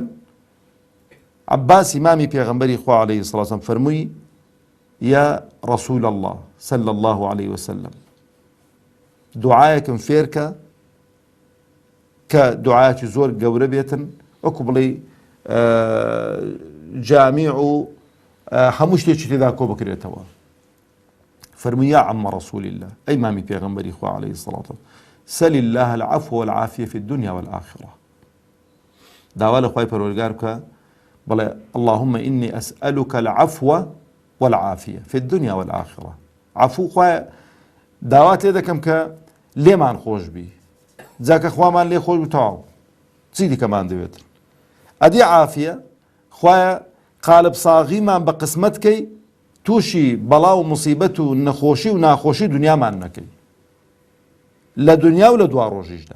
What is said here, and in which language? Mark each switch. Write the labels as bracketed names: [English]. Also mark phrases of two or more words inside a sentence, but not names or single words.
[Central Kurdish] عباس ئیمامی پێغەمبەری خوا [Arabic] عەلەیهی السەڵاتو وەسەلام [Central Kurdish] فەرمووی [Arabic] یا ڕەسوول الله صلی الله عەلەیه وسلم [Central Kurdish] دوعایەکم فێرکە کە دوعایەکی زۆر گەورە بێتن، وەکو بڵێ جامیع و هەموو شتێکی تێدا کۆ بکرێتەوە. فەرمووی [Arabic] یا عەمە ڕەسوول الله، [Central Kurdish] ئەی مامی پێغەمبەری خوا [Arabic] عەلەیهی السەڵاتو وەسەلام سەل الله العەفو والعافیە فی الدنیا والآخرە، [Central Kurdish] داوا لە خوای پەروەردگار بکە بڵێ [Arabic] اللهم إني أسألك العفو والعافية في الدنيا والآخرة. [Central Kurdish] عفو خوای داوات لێ دەکەم کە لێمان خۆش بی، جاکە خوامان لێ خۆش بی تەواو چی دیکەمان دەوێت. ئەدی عافیە خوایە قالب ساغیمان بە قسمەتکەی تووشی بەڵا و موسیبەت و نەخۆشی و ناخۆشی دنیامان نەکەی لە دنیا و لە دوا ڕۆژیشدا.